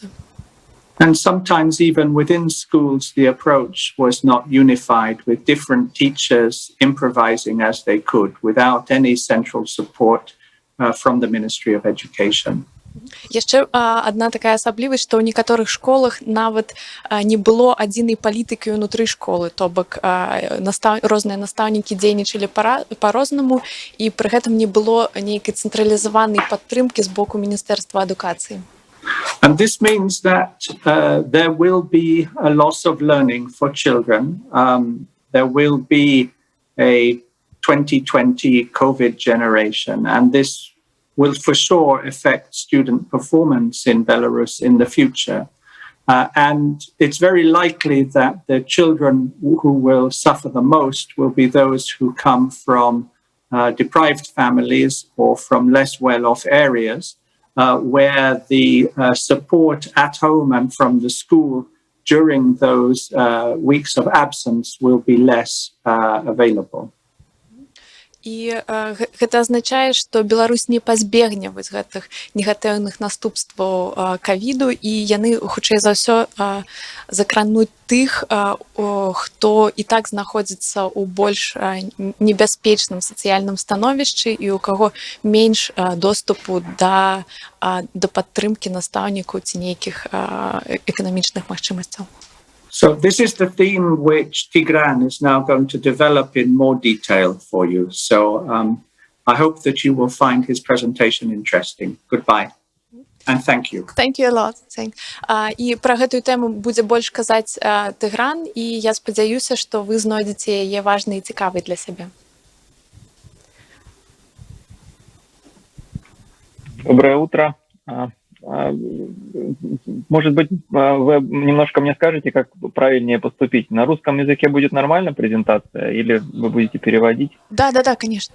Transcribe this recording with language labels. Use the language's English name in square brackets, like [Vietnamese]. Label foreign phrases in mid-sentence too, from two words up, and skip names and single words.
[English] And sometimes even within schools, the approach was not unified, with different teachers improvising as they could without any central support from the Ministry of Education. [Belarusian] Яшчэ адна такая асаблівасць, што ў некаторых школах нават не было адзінай палітыкі ўнутры школы, то бок розныя настаўнікі дзейнічалі па-рознаму, і пры гэтым не было нейкай цэнтралізаванай падтрымкі з боку Міністэрства адукацыі. [English] And this means that there will be a loss of learning for children. There will be a 2020 COVID generation, and this will for sure affect student performance in Belarus in the future. And it's very likely that the children who will suffer the most will be those who come from deprived families or from less well-off areas, where the support at home and from the school during those weeks of absence will be less available. [Belarusian] І гэта азначае, што Беларусь не пазбегне вось гэтых негатыўных наступстваў ковіду, і яны, хутчэй за ўсё, закрануць тых, хто і так знаходзіцца ў больш небяспечным сацыяльным становішчы і у каго менш доступу да падтрымкі настаўнікаў ці нейкіх эканамічных магчымасцяў. [English] So this is the theme which Tigran is now going to develop in more detail for you. So I hope that you will find his presentation interesting. Goodbye. And thank you. Thank you a lot. [Belarusian] І пра гэтую тэму будзе больш казаць Тыгран, і я спадзяюся, што вы знойдзеце яе важнай і цікавай для сябе. [Russian] Доброе утро. Может быть, вы немножко мне скажете, как правильнее поступить? На русском языке будет нормально презентация или вы будете переводить? Да, конечно.